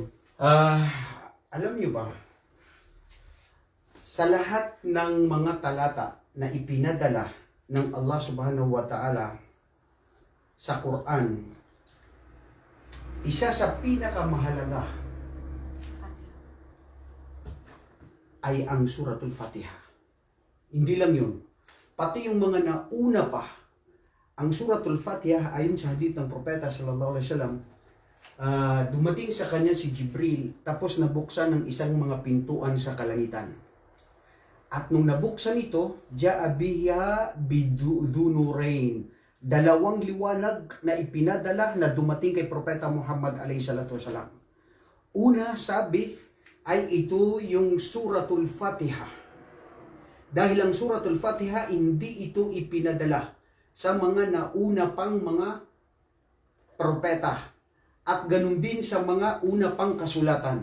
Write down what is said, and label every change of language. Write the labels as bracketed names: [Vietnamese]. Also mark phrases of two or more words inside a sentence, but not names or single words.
[Filipino] Alam nyo ba, sa lahat ng mga talata na ipinadala ng Allah [Arabic] سبحانه وتعالى [Filipino] sa Quran, isa sa pinakamahalaga ay ang Suratul Fatiha. Hindi lang yun. Pati yung mga nauna pa, ang Suratul Fatiha ayon sa hadith ng Propeta [Arabic] صلى الله عليه وسلم, [Filipino] dumating sa kanya si Jibril tapos nabuksan ng isang mga pintuan sa kalangitan. At nung nabuksan ito, [Arabic] جاء بها بنورين, [Filipino] dalawang liwanag na ipinadala na dumating kay Propeta Muhammad [Arabic] عليه الصلاة والسلام. [Filipino] Una, sabi, ay ito yung Suratul Fatiha. Dahil ang Suratul Fatiha, hindi ito ipinadala sa mga nauna pang mga propeta. At ganun din sa mga una pang kasulatan.